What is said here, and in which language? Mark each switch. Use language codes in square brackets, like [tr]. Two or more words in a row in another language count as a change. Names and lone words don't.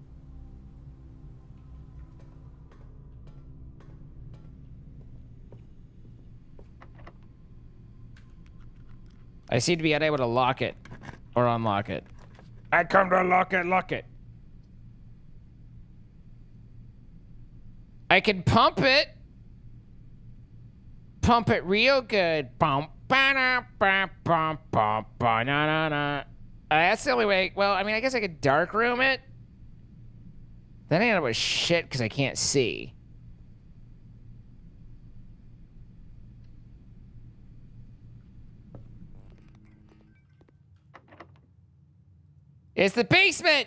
[en] I seem to be unable to lock it or unlock it. I come to lock it. I can pump it. Pump it real good. Bump, ba-na, ba, bump, bump, ba-na-na-na. That's the only way. Well, I mean, I guess I could dark room it. Then I end up with shit because I can't see. It's the basement!